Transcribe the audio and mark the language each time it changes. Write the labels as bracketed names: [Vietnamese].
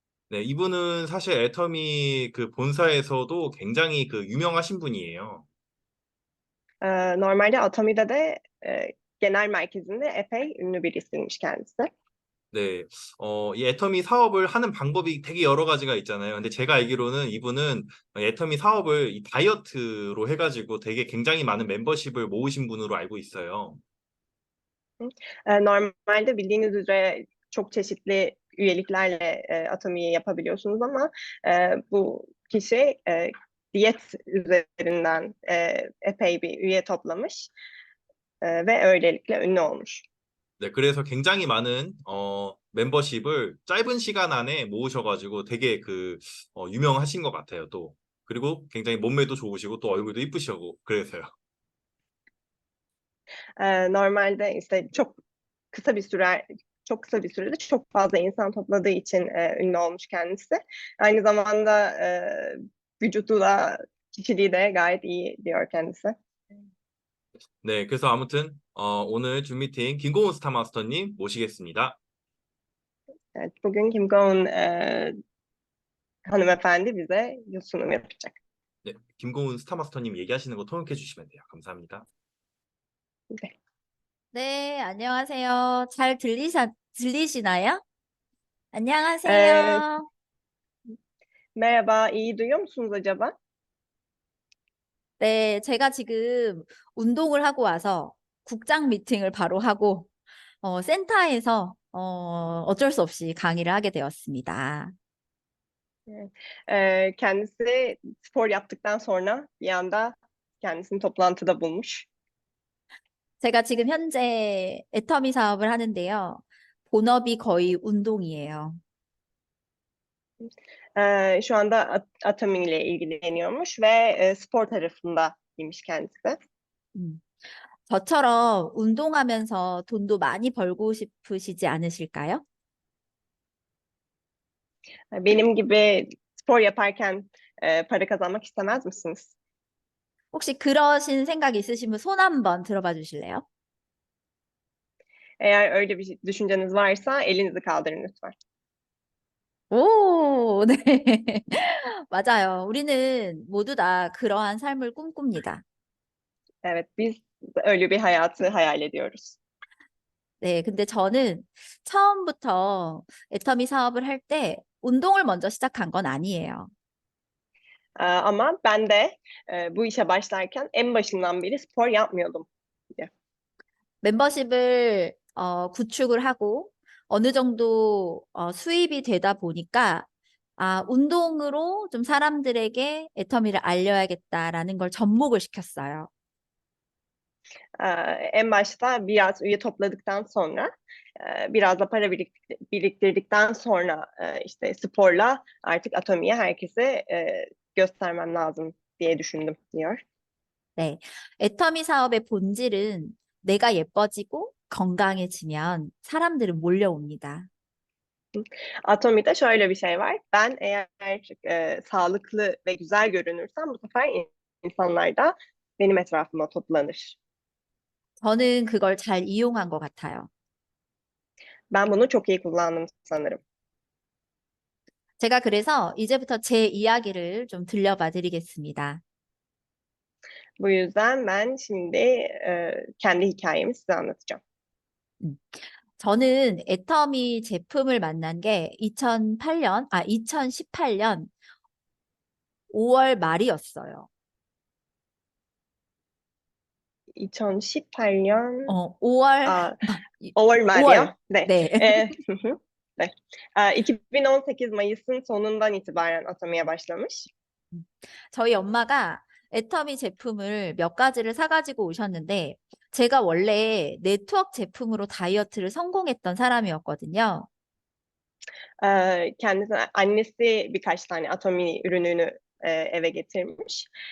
[Korean] 네, 이분은 사실 애터미 그 본사에서도 굉장히 그 유명하신 분이에요. [Turkish] Normalde Atomi'de de genel merkezinde epey ünlü birisiymiş kendisi. [Korean] 네, 이 애터미 사업을 하는 방법이 되게 여러 가지가 있잖아요. 근데 제가 알기로는 이분은 애터미 사업을 이 다이어트로 해가지고 되게 굉장히 많은 멤버십을 모으신 분으로 알고 있어요. [Turkish] Normalde bildiğiniz üzere çok çeşitli üyeliklerle Atomi'yi yapabiliyorsunuz ama bu kişi diyet üzerinden epey bir üye toplamış ve öylelikle ünlü olmuş. [Korean] 네, 그래서 굉장히 많은 멤버십을 짧은 시간 안에 모으셔가지고 되게 유명하신 것 같아요, 또. 그리고 굉장히 몸매도 좋으시고 또 얼굴도 이쁘시고 그래서요. [Turkish] Normalde işte kısa bir süre çok kısa bir sürede çok fazla insan topladığı için ünlü olmuş kendisi. Aynı zamanda vücudu da kişiliği de gayet iyi diyor kendisi. [Korean] 네, 그래서 아무튼 오늘 줌 미팅 김고은 스타마스터님 모시겠습니다. [Turkish] Evet, bugün Kim Go-eun hanımefendi bize sunum yapacak. [Korean] 네, 김고은 스타마스터님 얘기하시는 거 통역해 주시면 돼요. 감사합니다. 네. 네, 안녕하세요. 잘 들리시나요? E, 안녕하세요. [Turkish] Merhaba, iyi duyuyor musunuz acaba? [Korean] 네, 제가 지금 운동을 하고 와서 국장 미팅을 바로 하고 센터에서 어쩔 수 없이 강의를 하게 되었습니다. [Turkish] Kendisi spor yaptıktan sonra bir anda kendisini toplantıda bulmuş. [Korean] 제가 지금 현재 애터미 사업을 하는데요. 본업이 거의 운동이에요. [Turkish] Şu anda Atomi ile ilgileniyormuş ve spor tarafındaymış kendisi. [Korean] 저처럼 운동하면서 돈도 많이 벌고 싶으시지 않으실까요? [Turkish] Benim gibi spor yaparken para kazanmak istemez misiniz? [Korean] 혹시 그러신 생각 있으시면 손 한번 들어봐 주실래요? [Turkish] Eğer öyle bir düşünceniz varsa elinizi kaldırın lütfen. [Korean] 오, 네. 맞아요. 우리는 모두 다 그러한 삶을 꿈꿉니다. [Turkish] Evet, biz öyle bir hayatı hayal ediyoruz. [Korean] 네, 근데 저는 처음부터 애터미 사업을 할 때 운동을 먼저 시작한 건 아니에요. [Turkish] Ama ben de bu işe başlarken en başından beri spor yapmıyordum. [Korean] 멤버십을 구축을 하고 어느 정도 수입이 되다 보니까 운동으로 좀 사람들에게 애터미를 알려야겠다라는 걸 접목을 시켰어요. [Turkish] En başta biraz üye topladıktan sonra biraz da para biriktirdikten sonra işte sporla artık Atomi'ye herkese göstermem lazım diye düşündüm diyor. [Korean] 네, 애터미 사업의 본질은 내가 예뻐지고 건강해지면 사람들은 몰려옵니다. [Turkish] Atomi'de şöyle bir şey var. Ben eğer sağlıklı ve güzel görünürsem bu sefer insanlar da benim etrafıma toplanır. [Korean] 저는 그걸 잘 이용한 것 같아요. [Turkish] Ben bunu çok iyi kullandım sanırım. [Korean] 제가 그래서 이제부터 제 이야기를 좀 들려봐 드리겠습니다. [Turkish] Bu yüzden ben şimdi kendi hikayemi size anlatacağım. [Korean] 저는 애터미 제품을 만난 게 2018년 5월 말이었어요. 2018년 5월, 5월 말이요? 네. 네. 네. [Turkish] 2018 Mayıs'ın sonundan itibaren Atomi'ye başlamış. [Korean] 저희 엄마가 애터미 제품을 몇 가지를 사가지고 오셨는데 제가 원래 네트워크 제품으로 다이어트를 성공했던 사람이었거든요. [Turkish] Annesi birkaç tane Atomi ürününü eve getirmiş.